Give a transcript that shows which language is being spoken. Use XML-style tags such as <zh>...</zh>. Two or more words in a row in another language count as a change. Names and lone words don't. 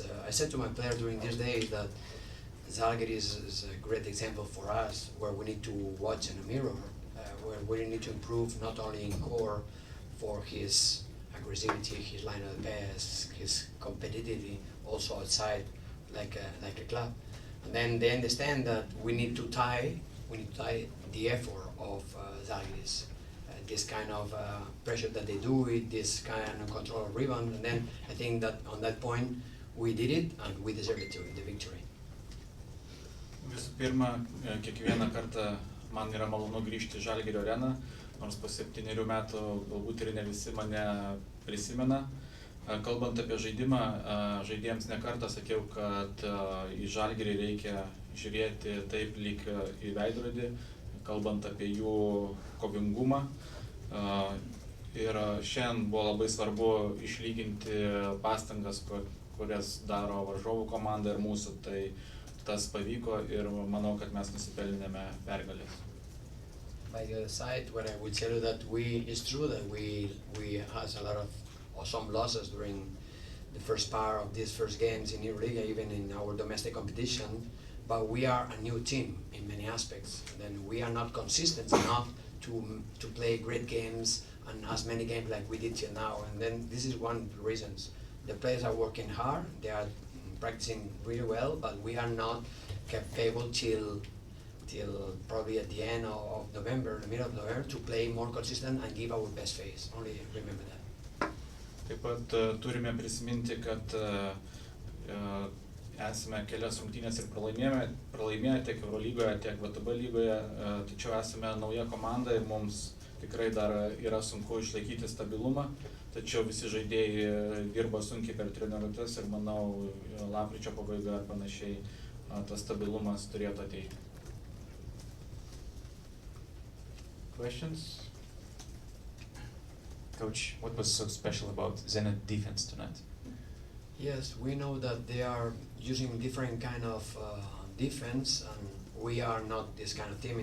<en>I said to my players during this day that Zalgiris is a great example for us, where we need to watch in a mirror, where we need to improve not only in core for his aggressivity, his line of the pass, his competitivity, also outside like a club. And then they understand that we need to tie the effort of Zalgiris. This kind of pressure that they do with this kind of control of rebound, and then I think that on that point we did it and we deserved the victory.</en> <lt>Visų pirma, kiekvieną kartą man yra malonu grįžti į Žalgirio areną, nors po 7 metų galbūt ir ne visi mane prisimena. Kalbant apie žaidimą, žaidėjams ne kartą sakiau, kad į Žalgirį reikia žiūrėti taip lyg į veidrodį, kalbant apie jų kovingumą. Ir šiandien buvo labai svarbu išlyginti pastangas, kurias daro varžovų komanda ir mūsų. Tai tas pavyko ir manau, kad mes nusipelnėme pergalės.</lt> <en>By the other side, what I would tell you that it's true that we had a lot of some losses during the first part of these first games in Euroliga, even in our domestic competition. But we are a new team in many aspects. Then we are not consistent enough to play great games and as many games like we did till now. And then this is one of the reasons. The players are working hard, they are practicing really well, but we are not kept able till probably at the end of November, the middle of November, to play more consistent and give our best face. Only remember that.</en> <lt>Taip pat turime prisiminti, kad esame kelias rungtynes ir pralaimėję tiek Eurolygoje, tiek VTB lygoje, tačiau esame nauja komanda ir mums tikrai dar yra sunku išlaikyti stabilumą, tačiau visi žaidėjai dirba sunkiai per treniruotes ir manau lapkričio pabaiga ar panašiai tas stabilumas turėtų ateiti.</lt> <en>Questions? Coach, what was so special about Zenit defense tonight? Yes, we know that they are using different kind of defense, and we are not this kind of team.</en>